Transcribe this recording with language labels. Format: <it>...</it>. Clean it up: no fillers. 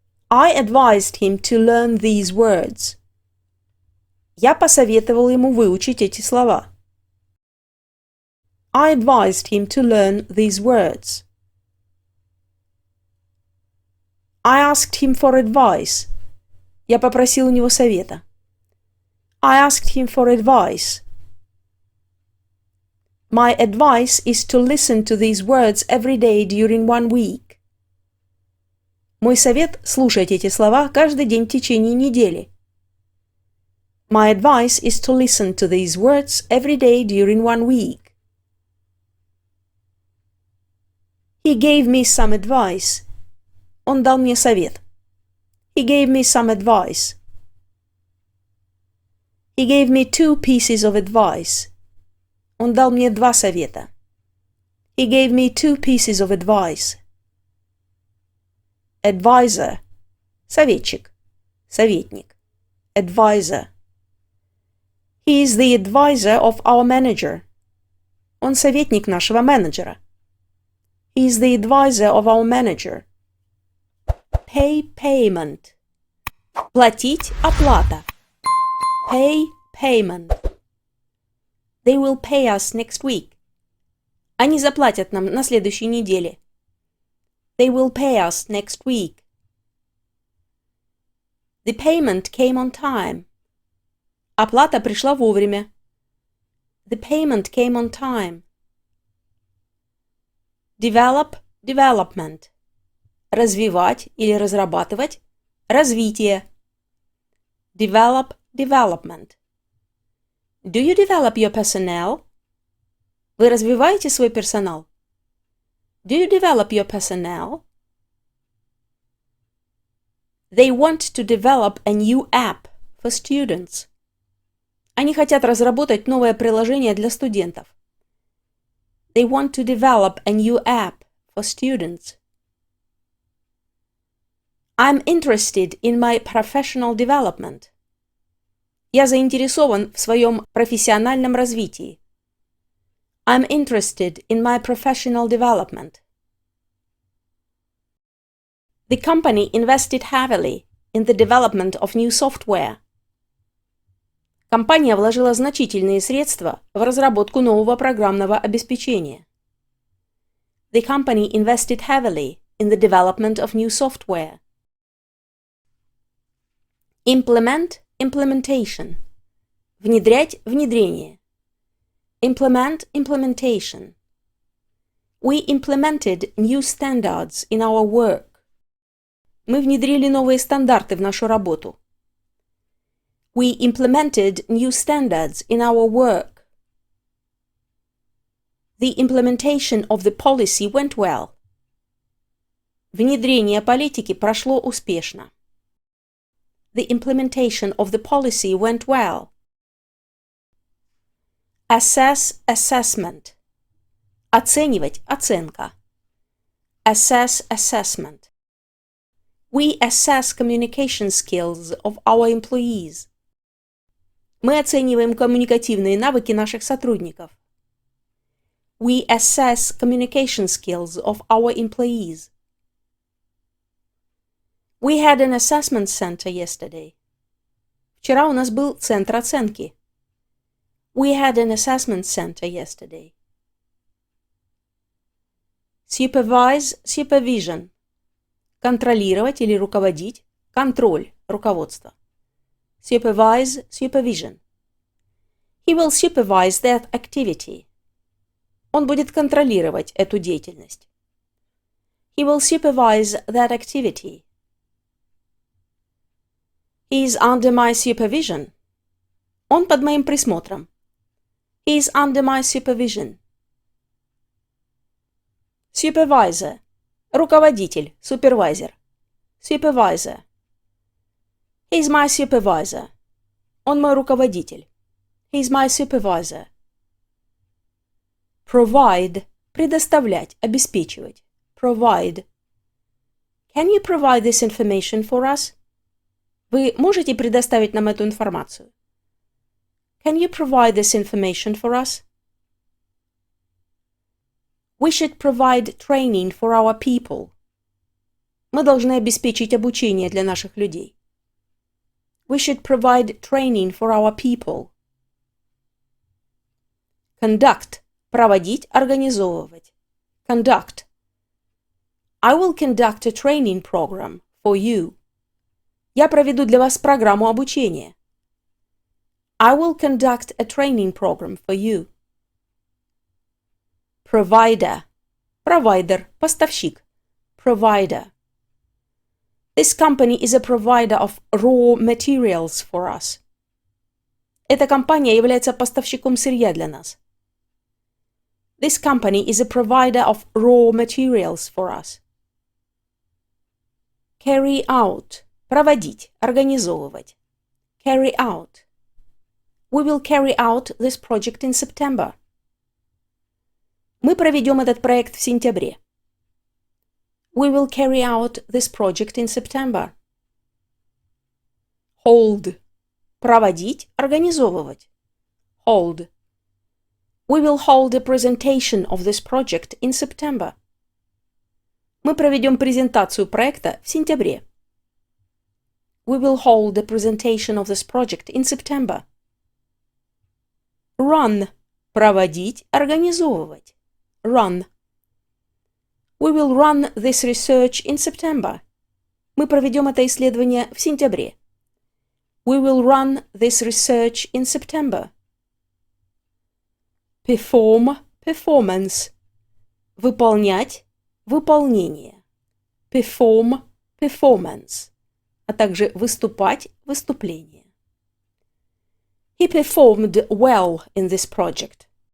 <en>I advised him to learn these words.</en> <ru>Я посоветовал ему выучить эти слова.</ru> <en>I advised him to learn these words. I asked him for advice.</en> <ru>Я попросил у него совета.</ru> <en>I asked him for advice. My advice is to listen to these words every day during 1 week.</en> <ru>Мой совет – слушать эти слова каждый день в течение недели.</ru> <en>My advice is to listen to these words every day during 1 week. He gave me some advice.</en> <ru>Он дал мне совет.</ru> <en>He gave me some advice. He gave me 2 pieces of advice.</en> <ru>Он дал мне 2 совета.</ru> <en>He gave me 2 pieces of advice. Advisor.</en> <ru>Советчик. Советник.</ru> <en>Advisor. He is the advisor of our manager.</en> <ru>Он советник нашего менеджера.</ru> <en>He is the advisor of our manager. Pay payment.</en> <ru>Платить оплата.</ru> <en>Pay payment. They will pay us next week.</en> <ru>Они заплатят нам на следующей неделе.</ru> <en>They will pay us next week. The payment came on time.</en> <ru>Оплата пришла вовремя.</ru> <en>The payment came on time. Develop, development.</en> <ru>Развивать или разрабатывать. Развитие.</ru> <en>Develop, development. Do you develop your personnel?</en> <ru>Вы развиваете свой персонал?</ru> <en>Do you develop your personnel? They want to develop a new app for students.</en> <ru>Они хотят разработать новое приложение для студентов.</ru> <en>They want to develop a new app for students. I'm interested in my professional development.</en> <ru>Я заинтересован в своем профессиональном развитии.</ru> <en>I'm interested in my professional development. The company invested heavily in the development of new software.</en> <ru>Компания вложила значительные средства в разработку нового программного обеспечения.</ru> <en>The company invested heavily in the development of new software. Implement, implementation.</en> <ru>Внедрять, внедрение.</ru> <en>Implement, implementation. We implemented new standards in our work.</en> <ru>Мы внедрили новые стандарты в нашу работу.</ru> <en>We implemented new standards in our work. The implementation of the policy went well.</en> <ru>Внедрение политики прошло успешно.</ru> <en>The implementation of the policy went well. Assess, assessment.</en> <ru>Оценивать, оценка.</ru> <en>Assess, assessment. We assess communication skills of our employees.</en> <ru>Мы оцениваем коммуникативные навыки наших сотрудников.</ru> <en>We assess communication skills of our employees. We had an assessment center yesterday.</en> <ru>Вчера у нас был центр оценки.</ru> <en>We had an assessment center yesterday. Supervise, supervision.</en> <ru>Контролировать или руководить. Контроль, руководство.</ru> <en>Supervise, supervision. He will supervise that activity.</en> <ru>Он будет контролировать эту деятельность.</ru> <en>He will supervise that activity. He is under my supervision.</en> <ru>Он под моим присмотром.</ru> <en>He is under my supervision. Supervisor.</en> <ru>Руководитель, супервайзер.</ru> <en>Supervisor. He is my supervisor.</en> <ru>Он мой руководитель.</ru> <en>He is my supervisor. Provide.</en> <ru>Предоставлять, обеспечивать.</ru> <en>Provide. Can you provide this information for us?</en> <ru>Вы можете предоставить нам эту информацию?</ru> <en>Can you provide this information for us? We should provide training for our people.</en> <ru>Мы должны обеспечить обучение для наших людей.</ru> <en>We should provide training for our people. Conduct.</en> <ru>Проводить, организовывать.</ru> <en>Conduct. I will conduct a training program for you.</en> <ru>Я проведу для вас программу обучения.</ru> <en>I will conduct a training program for you. Provider. Provider.</en> <ru>Поставщик.</ru> <en>Provider. This company is a provider of raw materials for us.</en> <ru>Эта компания является поставщиком сырья для нас.</ru> <en>This company is a provider of raw materials for us. Carry out.</en> <ru>Проводить, организовывать.</ru> <en>Carry out. We will carry out this project in September.</en> <ru>Мы проведем этот проект в сентябре.</ru> <en>We will carry out this project in September. Hold.</en> <ru>Проводить, организовывать.</ru> <en>Hold. We will hold a presentation of this project in September.</en> <ru>Мы проведем презентацию проекта в сентябре.</ru> <en>We will hold a presentation of this project in September. Run.</en> <ru>Проводить, организовывать.</ru> <en>Run. We will run this research in September.</en> <ru>Мы проведем это исследование в сентябре.</ru> <en>We will run this research in September. Perform, performance.</en> <ru>Выполнять, выполнение.</ru> <en>Perform, performance.</en> <ru>А также выступать, выступление.</ru> <en>He performed well in this project.</en>